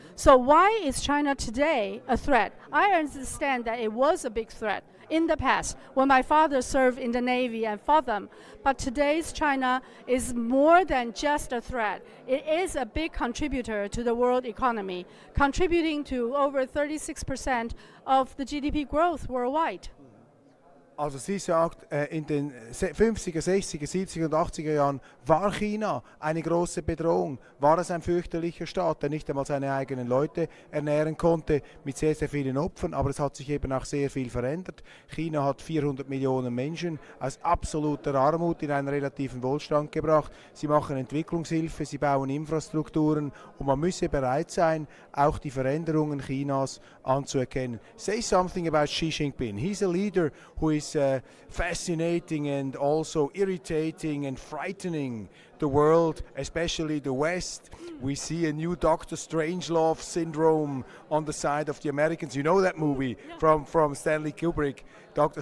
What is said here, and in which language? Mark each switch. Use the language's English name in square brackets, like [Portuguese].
[English] So why is China today a threat? I understand that it was a big threat in the past when my father served in the Navy and fought them. But today's China is more than just a threat. It is a big contributor to the world economy, contributing to over 36% of the GDP growth worldwide. [German] Also sie sagt, in den 50er, 60er, 70er und 80er Jahren war China eine große Bedrohung, war es ein fürchterlicher Staat, der nicht einmal seine eigenen Leute ernähren konnte, mit sehr, sehr vielen Opfern, aber es hat sich eben auch sehr viel verändert. China hat 400 Millionen Menschen aus absoluter Armut in einen relativen Wohlstand gebracht. Sie machen Entwicklungshilfe, sie bauen Infrastrukturen und man müsse bereit sein, auch die Veränderungen Chinas anzuerkennen. [English] Say something about Xi Jinping. He's a leader who is fascinating and also irritating and frightening the world, especially the West. We see a new Dr. Strangelove syndrome on the side of the Americans. You know that movie from Stanley Kubrick, Dr.